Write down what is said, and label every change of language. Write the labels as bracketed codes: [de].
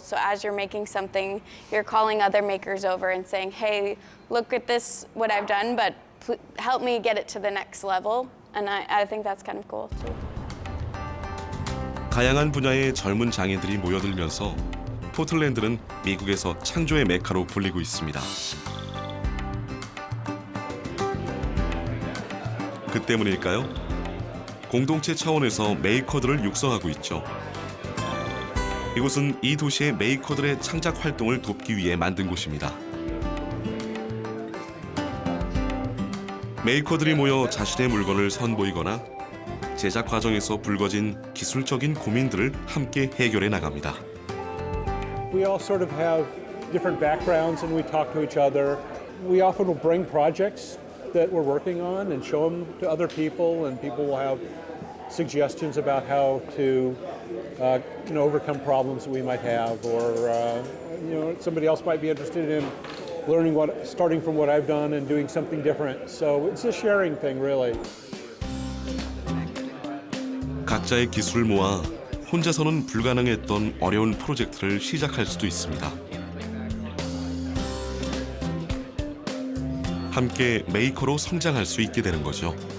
[en] So as you're making something, you're calling other makers over and saying, hey, look at this, what I've done, but help me get it to the next level. And I think that's kind of cool too. [ko] 다양한 분야의 젊은 장인들이 모여들면서 포틀랜드는 미국에서 창조의 메카로 불리고 있습니다. 그 때문일까요? 공동체 차원에서 메이커들을 육성하고 있죠. 이곳은 이 도시의 메이커들의 창작 활동을 돕기 위해 만든 곳입니다. 메이커들이 모여 자신의 물건을 선보이거나 제작 과정에서 불거진 기술적인 고민들을 함께 해결해 나갑니다. [en] We all sort of have different backgrounds and we talk to each other. We often will bring projects that we're working on and show them to other people, and people will have suggestions about how to overcome problems that we might have, or somebody else might be interested in learning starting from what I've done and doing something different. So it's a sharing thing, really. [ko] 각자의 기술을 모아 혼자서는 불가능했던 어려운 프로젝트를 시작할 수도 있습니다. 함께 메이커로 성장할 수 있게 되는 거죠.